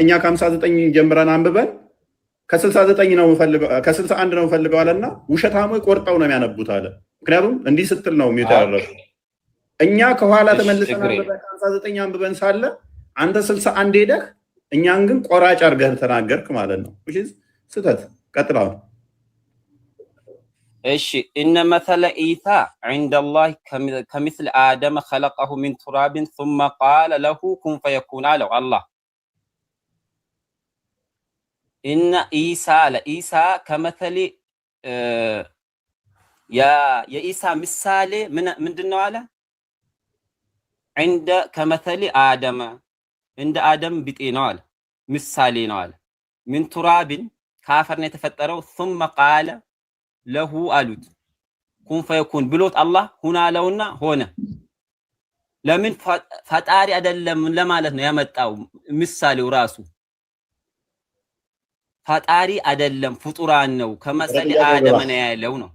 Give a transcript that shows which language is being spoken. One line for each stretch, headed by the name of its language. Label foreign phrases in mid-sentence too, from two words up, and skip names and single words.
Amharic: እኛ ከ59 ጀምረን አንብበን ከ69 ነው ፈልገው ከ61 ነው ፈልገው አለና ውሸታሞች ቆርጠው ነው የሚያነቡት አለ። ምክንያቱም እንዲህ ስትል ነው የሚታረፉ። እኛ ከኋላ ተመልሰን አንብበን ከ59 አንብበን ሳለ አንተ 61 ሄደህ እኛን ግን ቆራጭ አድርገህ ተናገርክ ማለት ነው። እሺ ስተት ቀጥላው። እሺ እነ
Arabic: مثل عيسى عند الله كمثل آدم خلقه من تراب ثم قال له كن فيكون
Amharic: አለው አላህ። እነ ኢሳ ከመተሊ የኢሳ ምሳሌ ምንድነው አለ?
Arabic: عند كمثل آدم
Amharic: እንደ አደም ቢጤ ነው አለ። ምሳሌ ነው አለ።
Arabic: من تراب
Amharic: ካፈር ነው የተፈጠረው።
Arabic: ثم قال له
Amharic: አሉት
Arabic: كن فيكون
Amharic: ብሎት አላህ ሁና አለውና ሆነ። ለምን ፈጣሪ አይደለም ለማለት ነው ያመጣው። ምሳሌው ራሱ ፈጣሪ አይደለም ፍጡራን ነው።
Arabic: كمثل آدم
Amharic: ነው ያለው ነው።